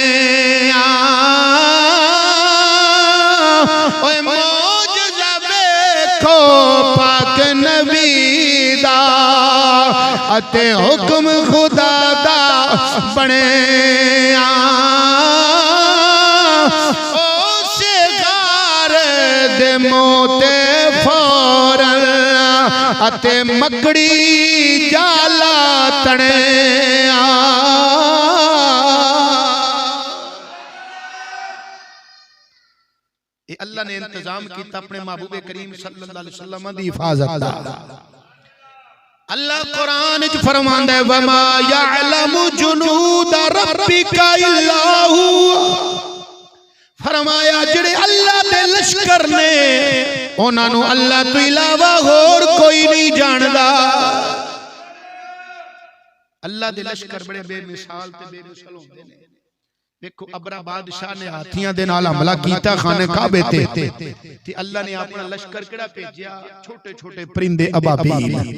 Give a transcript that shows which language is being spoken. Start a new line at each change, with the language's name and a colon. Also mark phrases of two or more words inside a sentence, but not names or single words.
Punjabi: پاک نبی دا اتے حکم خدا دا بنے اس غار دے موتے فوراً اتے مکڑی جالا تنے اللہ نے انتظام کیا اپنے محبوب کریم
Arabic: صلى الله عليه وسلم
Punjabi: دی حفاظت دا. اللہ قرآن چ فرماندا ہے
Arabic: وما يعلم جنود ربك إلا هو,
Punjabi: فرمایا جیڑے اللہ دے لشکر نے انہاں نوں اللہ تو علاوہ ہور کوئی نہیں جاندا. اللہ دے لشکر بڑے بےمثال تے بےمثال ہوندے نے. دیکھو ابرا بادشاہ نے ہاتھیاں دے نال حملہ کیتا خانے کعبے تے اللہ نے اپنا لشکر کیڑا بھیجیا، چھوٹے چھوٹے پرندے ابابیل.